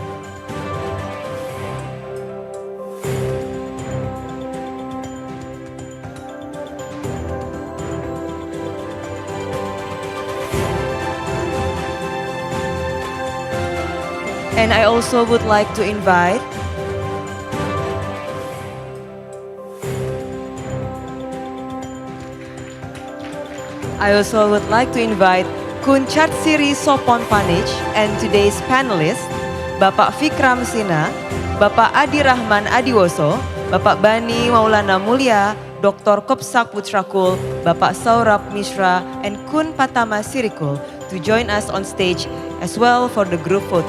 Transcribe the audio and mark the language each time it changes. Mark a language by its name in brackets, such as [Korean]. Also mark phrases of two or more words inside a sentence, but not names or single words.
[English] And I also would like to invite Kun Chatsiri Sopon Panich and today's panelists, Bapak Fikram Sina, Bapak Adi Rahman Adiwoso, Bapak Bani Maulana Mulia, Dr. Kopsak Putrakul, Bapak Saurabh Mishra, and Kun Patama Sirikul to join us on stage as well for the group photo.